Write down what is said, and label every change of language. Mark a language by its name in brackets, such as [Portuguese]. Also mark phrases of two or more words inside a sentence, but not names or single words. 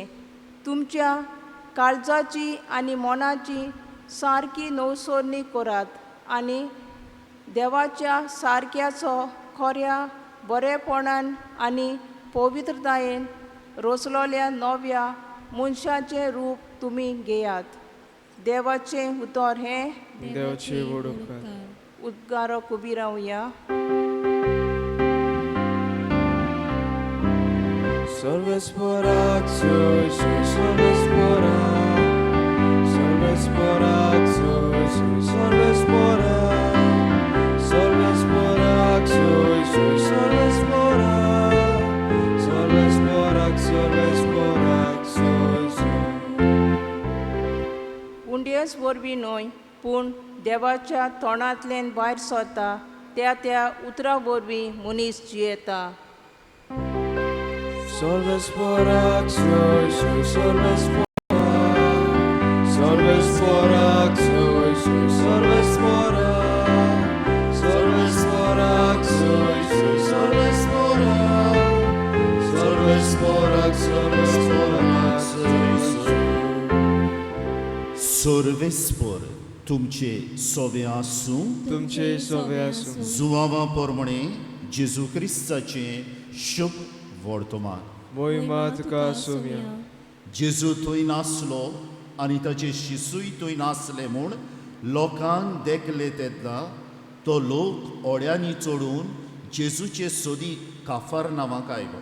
[Konkani] तुमच्या काळजाची आनी मनाची सारकी नवसोरणी करात आनी देवाच्या सारक्याचो खऱ्या बरेपणान आनी पवित्रतायेन रचलोल्या नव्या मनशाचें रूप तुमी घेयात. देवाचें उतर हें देवाचे व्हड उपकार उद्गारो उबी रावया. Solvesporak, soy, solvesporak. Solvesporak, soy, solvesporak. Solvesporak, soy, solvesporak. Solvesporak, solvesporak, soy. उंडेस वरवीं न्हय पूण देवाच्या तोंडांतल्यान भायर सरता त्या उतरा वरवीं मनीस जियेता. Solvesporak, soy, solvesporak. Solvesporak, soy, solvesporak. Solvesporak, soy, solvesporak. Solvesporak, solvesporak, soy. सोर्वेस्पोर तुमचे सोवे आसूं. तुमचे सोवे आसूं. जुवावा पोरमणे जेजू क्रिस्ताचें शुभ वर्तमान. मोहिमा तुका सोम्या. जेजू थंय नासलो आनी ताचे शिसूय थंय नासले म्हूण लोकांक देखले तेन्ना तो लोक ओड्यांनी चडून जेजूचे सोदीक काफारनावाक आयलो.